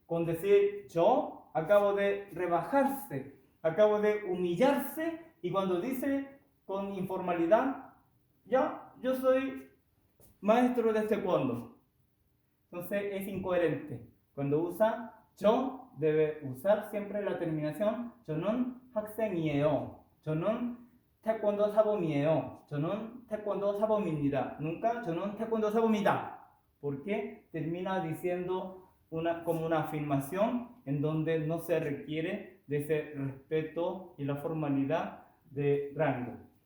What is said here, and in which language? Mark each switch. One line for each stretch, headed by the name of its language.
Spanish: con decir yo acabo de rebajarse, acabo de humillarse, y cuando dice con informalidad, ya, yo soy maestro de taekwondo. Entonces es incoherente. Cuando usa yo, debe usar siempre la terminación
Korean: 저는 학생이에요. 저는 태권도 사범이에요. 저는 태권도 사범입니다.
Spanish: Nunca
Korean: 저는 태권도 사범이다.
Spanish: Porque termina diciendo como una afirmación en donde no se requiere de ese respeto y la formalidad de rango.